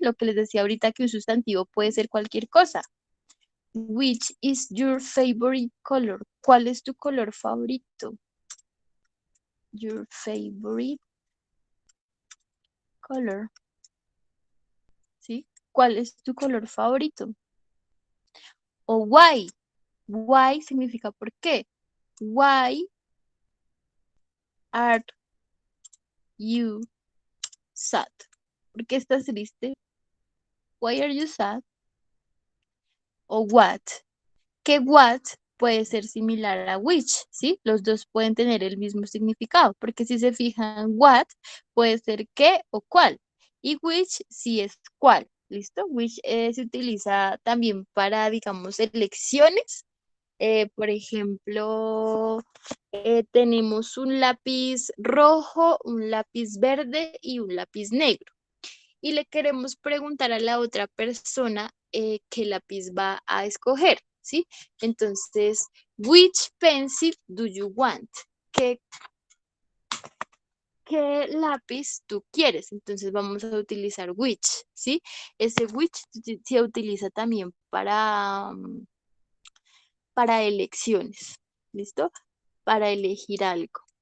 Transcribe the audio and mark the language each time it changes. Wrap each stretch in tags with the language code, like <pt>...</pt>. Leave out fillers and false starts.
<es>Lo que les decía ahorita que un sustantivo puede ser cualquier cosa.</es> <en>Which is your favorite color?</en> <es>¿Cuál es tu color favorito? Your favorite color. ¿Sí? ¿Cuál es tu color favorito?</es> <en>O why. Why</en> <es>significa por qué.</es> <en>Why are you sad?</en> <es>¿Por qué estás triste? Why are you sad? O what. Que what puede ser similar a which, ¿sí? Los dos pueden tener el mismo significado, porque si se fijan, what puede ser qué o cuál, y which sí es cuál, ¿listo? Which se utiliza también para, digamos, elecciones. Por ejemplo, tenemos un lápiz rojo, un lápiz verde y un lápiz negro. Y le queremos preguntar a la otra persona qué lápiz va a escoger, ¿sí?</es> <en>Entonces, which pencil do you want?</en> <es>¿Qué, qué lápiz tú quieres? Entonces vamos a utilizar which, ¿sí? Ese which se utiliza también para elecciones, ¿listo? Para elegir algo.</es>